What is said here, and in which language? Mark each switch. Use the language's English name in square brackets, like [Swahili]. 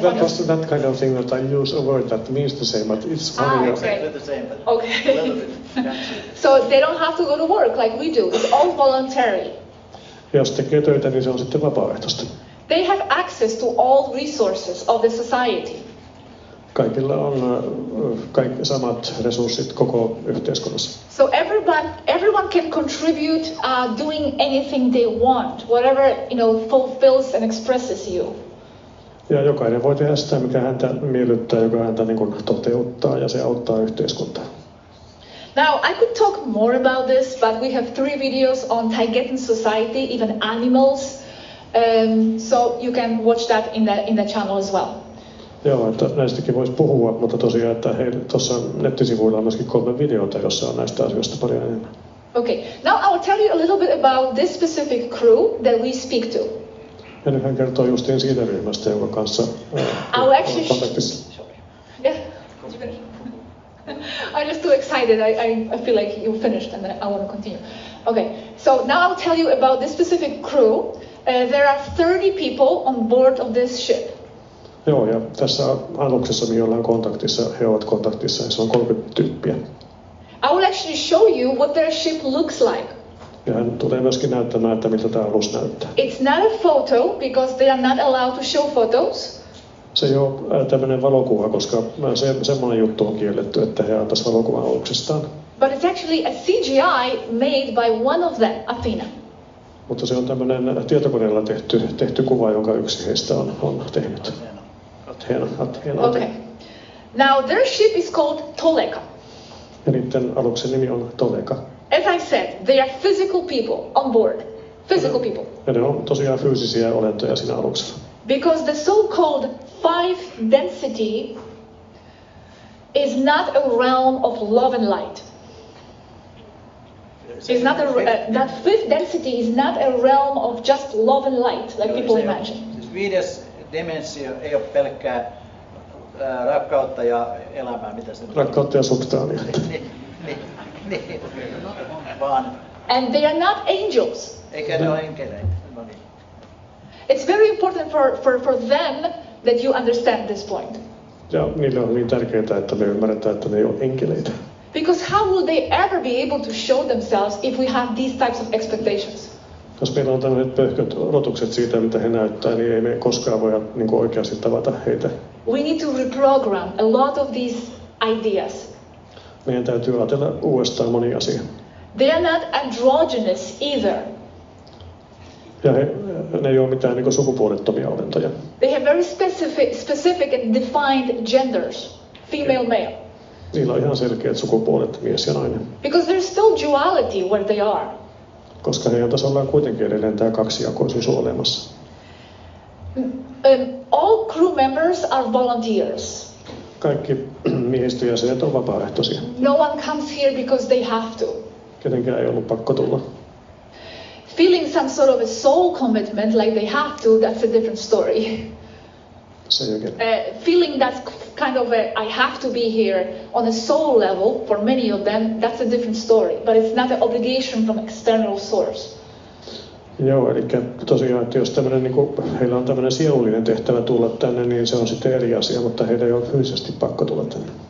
[English] That was that kind of thing that I use a word that means the same, but it's funny. Okay. Exactly the same, but Okay. a little bit. So they don't have to go to work like we do. It's all voluntary. [Finnish] Jos tekee töitä, niin se on sitten vapaaehtoista. [English] They have access to all resources of the society. [Finnish] Kaikilla on kaikki samat resurssit koko yhteiskunnassa. [English] So everyone can contribute doing anything they want, whatever fulfills and expresses you. [Finnish] Ja jokainen voi tehdä sitä, mikä häntä miellyttää, joka häntä niin kuin toteuttaa, ja se auttaa yhteiskuntaa. [English] Now, I could talk more about this, but we have 3 videos on Taygetan society, even animals. So you can watch that in the channel as well. [Finnish] Joo, että näistäkin voisi puhua, mutta tosiaan, että tuossa nettisivuilla on myöskin 3 videota, jossa on näistä asioista paljon enemmän. [English] Okay, now I will tell you a little bit about this specific crew that we speak to. [Finnish] Ja nyt hän kertoo justiin siitä ryhmästä, jonka kanssa kontaktissa. [English] Yeah, did you finish? I'm just too excited. I feel like you finished and I want to continue. Okay, so now I'll tell you about this specific crew. There are 30 people on board of this ship. [Finnish] Joo, ja tässä aluksessa, mihin ollaan kontaktissa, he ovat kontaktissa, ja se on 30 tyyppiä. [English] I will actually show you what their ship looks like. [Finnish] Ja hän tulee myöskin näyttämään, että miltä tämä alus näyttää. [English] It's not a photo because they are not allowed to show photos. [Finnish] Se ei ole tämmöinen valokuva, koska semmoinen juttu on kielletty, että he antaisivat valokuvan aluksestaan. [English] But it's actually a CGI made by one of them, Athena. [Finnish] Mutta se on tämmöinen tietokoneella tehty kuva, jonka yksi heistä on tehnyt. Athena. [English] Okay. Now their ship is called Toleka. [Finnish] Ja niiden aluksen nimi on Toleka. [English] As I said, they are physical people on board. Physical people. [Finnish] Ja ne on tosiaan fyysisiä olentoja siinä aluksella. [English] Because the so-called 5 density is not a realm of love and light. It's not that 5th density is not a realm of just love and light, like people imagine. [Finnish] Siis 5. dimensio ei ole pelkkää rakkautta ja elämää, mitä se Rakkautta ja substaania. niin, vaan. [English] And they are not angels. [Finnish] Eikä ne ole enkeleitä. No niin. [English] It's very important for them that you understand this point. [Finnish] Ja niille on niin tärkeää, että me ymmärretään, että ne ei ole enkeleitä. [English] Because how will they ever be able to show themselves if we have these types of expectations? [Finnish] Jos meillä on tämmöiset pöhköt odotukset siitä, mitä he näyttää, niin ei me koskaan voida niin kuin oikeasti tavata heitä. [English] We need to reprogram a lot of these ideas. [Finnish] Meidän täytyy ajatella uudestaan monia asioita. [English] They are not androgynous either. [Finnish] Ja ne ei ole mitään niin kuin sukupuolettomia olentoja. [English] They have very specific and defined genders, female, male. [Finnish] Niillä on ihan selkeät sukupuolet, mies ja nainen. [English] Because there's still duality where they are. [Finnish] Koska heidän tasolla on kuitenkin edelleen tämä kaksijakoisuus olemassa. [English] All crew members are volunteers. [Finnish] Kaikki miehistöjäsenet on vapaaehtoisia. [English] No one comes here because they have to. [Finnish] Kenenkään ei ollut pakko tulla. [English] Feeling some sort of a soul commitment like they have to, that's a different story. Feeling that kind of I have to be here on a soul level, for many of them, that's a different story. But it's not an obligation from external source. [Finnish] Joo, eli tosiaan, että jos heillä on tämmöinen sielullinen tehtävä tulla tänne, niin se on sitten eri asia, mutta heidän ei ole fyysisesti pakko tulla tänne.